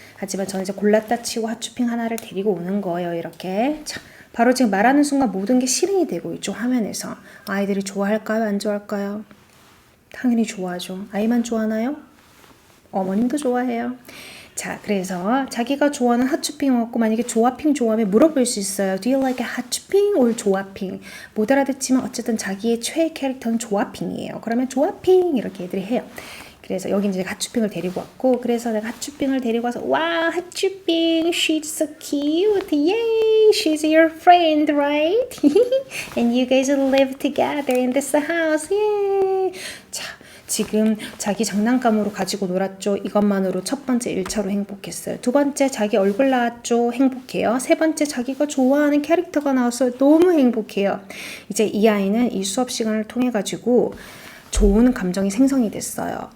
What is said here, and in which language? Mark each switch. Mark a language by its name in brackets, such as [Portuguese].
[Korean] 하지만 저는 이제 골랐다 치고 핫추핑 하나를 데리고 오는 거예요. 이렇게 자, 바로 지금 말하는 순간 모든 게 실행이 되고 있죠. 화면에서. 아이들이 좋아할까요? 안 좋아할까요? 당연히 좋아하죠. 아이만 좋아하나요? 어머님도 좋아해요. 자, 그래서 자기가 좋아하는 핫추핑 먹고 만약에 조아핑 좋아하면 물어볼 수 있어요. [English] Do you like a 핫추핑 or 조아핑? [Korean] 못 알아듣지만 어쨌든 자기의 최애 캐릭터는 조아핑이에요. 그러면 조아핑 이렇게 애들이 해요. 그래서 여기 이제 핫추핑을 데리고 왔고, 그래서 내가 핫추핑을 데리고 와서 와 핫추핑 [English] she's so cute yay she's your friend right and you guys live together in this house yay. [Korean] 자, 지금 자기 장난감으로 가지고 놀았죠. 이것만으로 첫 번째 1차로 행복했어요. 두 번째 자기 얼굴 나왔죠. 행복해요. 세 번째 자기가 좋아하는 캐릭터가 나왔어요. 너무 행복해요. 이제 이 아이는 이 수업 시간을 통해 가지고 좋은 감정이 생성이 됐어요.